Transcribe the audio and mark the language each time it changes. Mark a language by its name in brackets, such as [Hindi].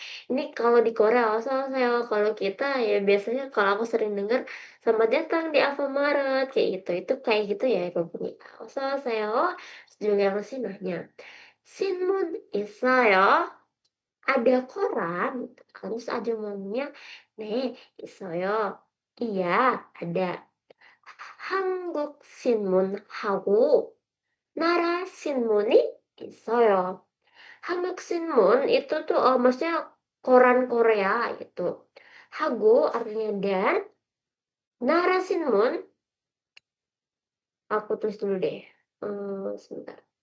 [Indonesian] Ini kalau di Korea [Korean] "어서 오세요", [Indonesian] kalau kita ya biasanya kalau aku sering denger "selamat datang di Alfamart" kayak gitu. Itu kayak gitu ya bunyi [Korean] "어서 오세요", [Indonesian] Juliansi nanya, [Korean] "신문 있어요?" [Indonesian] Ada koran, terus ada momennya, [Korean] "네, 있어요." [Indonesian] Iya, ada. [Korean] 한국 신문하고 나라 신문이 있어요. 한국 신문 [Indonesian] itu tuh maksudnya koran Korea gitu. 하고 artinya dan, 나라 신문 aku tulis dulu deh. Sebentar.